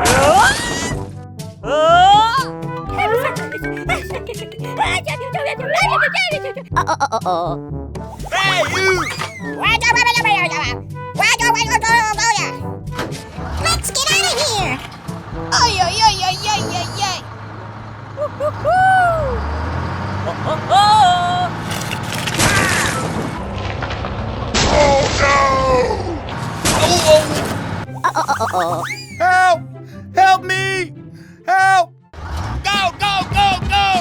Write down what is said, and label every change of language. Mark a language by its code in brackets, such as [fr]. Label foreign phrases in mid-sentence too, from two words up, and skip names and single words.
[en] Hey, you! Let's get out of here! Ay, ay, ay, ay, ay, ay, ay! Oh no! Help! Help me! Help! Go, go, go, go!